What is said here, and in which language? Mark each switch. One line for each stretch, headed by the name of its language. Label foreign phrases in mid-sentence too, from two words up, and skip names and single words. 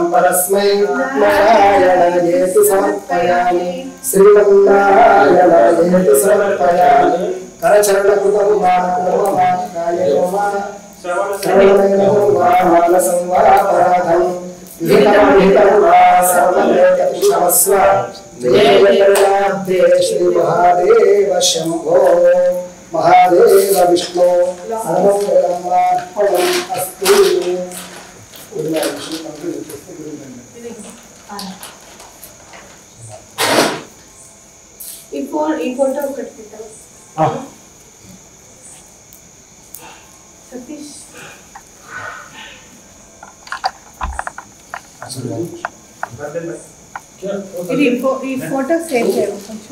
Sanskrit: परस्मै नारायणायेति समर्पयामि श्रीमन्नारायणायेति समर्पयामि करचरणकृतं मानकृतं वा कायेन वा श्रवणेन वा मानसं वा अपराधं विहितं वा सर्वमेतत्क्षमस्व जयेन्द्रनाथे श्रीमहादेव शम्भो महादेव विष्णु सर्वमङ्गलमङ्गलम् अस्तु
Telugu: ఈ ఫోటో ఒకటి పెట్టావు సతీష్ ఈ
English: photo save
Telugu: చేయండి కొంచెం